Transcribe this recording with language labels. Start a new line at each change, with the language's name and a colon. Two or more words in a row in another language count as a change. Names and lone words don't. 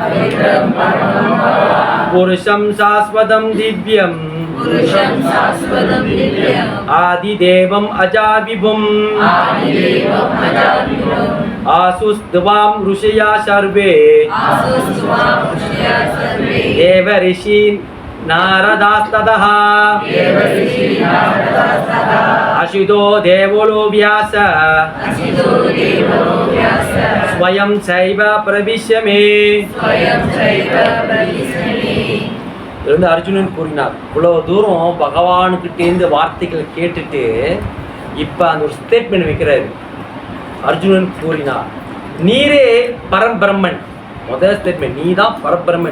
Sanskrit: पुरुषं शाश्वतं दिव्यं आदिदेवं अजाविभुं आसुस्त्वां ऋषया सर्वे देव ऋषि नारदास्ततः अशितो देवलो व्यास स्वयं चैव प्रविश्य मे.
Tamil: இருந்து அர்ஜுனன் கூறினார். இவ்வளவு தூரம் பகவானுக்கிட்டேருந்து வார்த்தைகளை கேட்டுட்டு இப்போ அந்த ஒரு ஸ்டேட்மெண்ட் வைக்கிறாரு. அர்ஜுனன் கூறினார், நீரே பரம்பிரம்மன். முதல் ஸ்டேட்மெண்ட், நீ தான் பரபிரம்மன்.